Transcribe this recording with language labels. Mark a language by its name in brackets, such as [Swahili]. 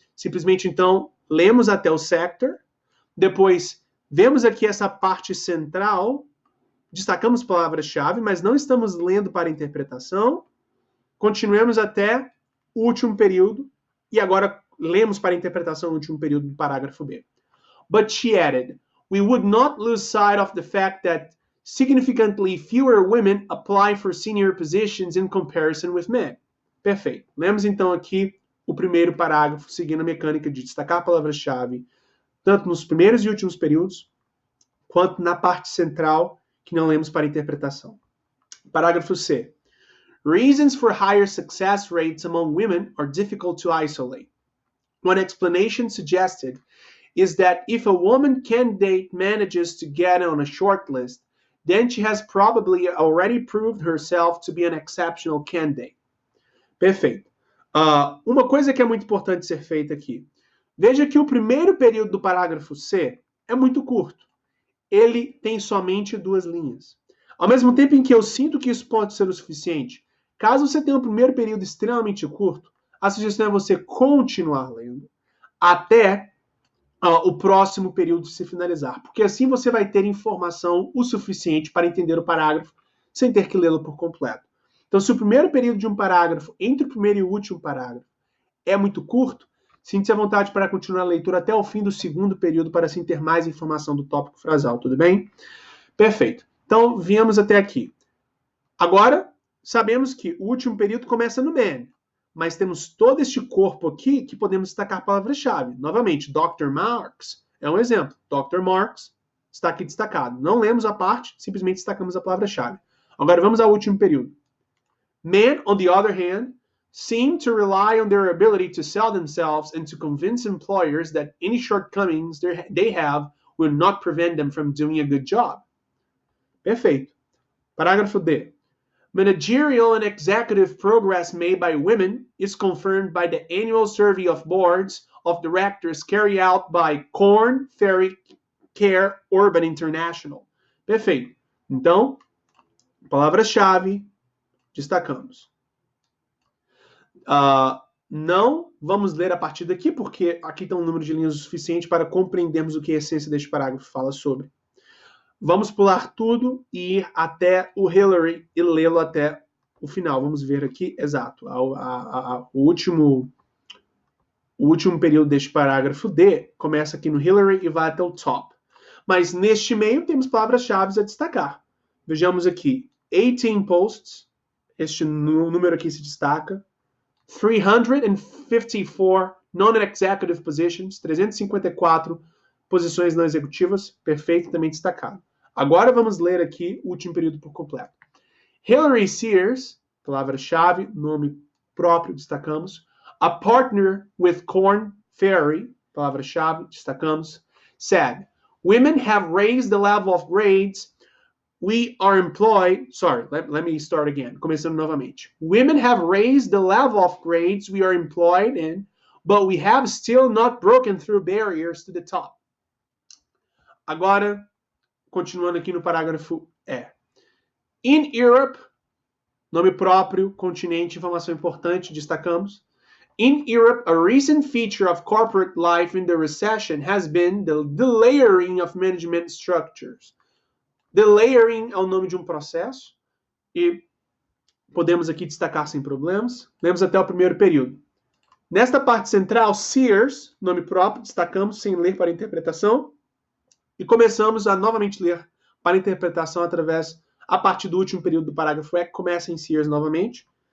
[Portuguese] Simplesmente, então, lemos até o sector, depois vemos aqui essa parte central, destacamos palavras-chave, mas não estamos lendo para interpretação, continuemos até o último período, e agora lemos para interpretação o último período do parágrafo B. [English] But she added, we would not lose sight of the fact that significantly fewer women apply for senior positions in comparison with men. [Portuguese] Perfeito. Lemos então aqui o primeiro parágrafo, seguindo a mecânica de destacar palavras-chave, tanto nos primeiros e últimos períodos, quanto na parte central, que não lemos para interpretação. Parágrafo C. [English] Reasons for higher success rates among women are difficult to isolate. One explanation suggested is that if a woman candidate manages to get on a short list, then she has probably already proved herself to be an exceptional candidate. [Portuguese] Perfeito. Uma coisa que é muito importante ser feita aqui. Veja que o primeiro período do parágrafo C é muito curto. Ele tem somente 2 linhas. Ao mesmo tempo em que eu sinto que isso pode ser o suficiente, caso você tenha um primeiro período extremamente curto, a sugestão é você continuar lendo até o próximo período se finalizar, porque assim você vai ter informação o suficiente para entender o parágrafo sem ter que lê-lo por completo. Então, se o primeiro período de um parágrafo, entre o primeiro e o último parágrafo, é muito curto, sinta-se à vontade para continuar a leitura até o fim do segundo período para assim ter mais informação do tópico frasal, tudo bem? Perfeito. Então, viemos até aqui. Agora, sabemos que o último período começa no man, mas temos todo este corpo aqui que podemos destacar palavras-chave. Novamente, Dr. Marks é um exemplo. Dr. Marks está aqui destacado. Não lemos a parte, simplesmente destacamos a palavra-chave. Agora vamos ao último período. [English] Men, on the other hand, seem to rely on their ability to sell themselves and to convince employers that any shortcomings they have will not prevent them from doing a good job. [Portuguese] Perfeito. Parágrafo D. [English] Managerial and executive progress made by women is confirmed by the annual survey of boards of directors carried out by Korn Ferry Care Urban International. [Portuguese] Perfeito. Então, palavra-chave, destacamos. Não vamos ler a partir daqui, porque aqui está um número de linhas o suficiente para compreendermos o que a essência deste parágrafo fala sobre. Vamos pular tudo e ir até o Hillary e lê-lo até o final. Vamos ver aqui, exato, o último período deste parágrafo D começa aqui no Hillary e vai até o top. Mas neste meio temos palavras-chave a destacar. Vejamos aqui, 18 posts, este número aqui se destaca. [English] 354 non-executive positions, [Portuguese] 354 posições não executivas, perfeito, também destacado. Agora vamos ler aqui o último período por completo. Hillary Sears, palavra-chave, nome próprio, destacamos. [English] A partner with Korn Ferry, [Portuguese] palavra-chave, destacamos. [English] Said, women have raised the level of grades we are employed, sorry, let me start again, [Portuguese] começando novamente. [English] Women have raised the level of grades we are employed in, but we have still not broken through barriers to the top. [Portuguese] Agora, continuando aqui no parágrafo E. [English] In Europe, [Portuguese] nome próprio, continente, informação importante, destacamos. [English] In Europe, a recent feature of corporate life in the recession has been the layering of management structures. [Portuguese] The layering é o nome de um processo e podemos aqui destacar sem problemas. Lemos até o primeiro período. Nesta parte central, Sears, nome próprio, destacamos sem ler para interpretação. E começamos a novamente ler para interpretação a partir do último período do parágrafo E, que começa em Sears novamente.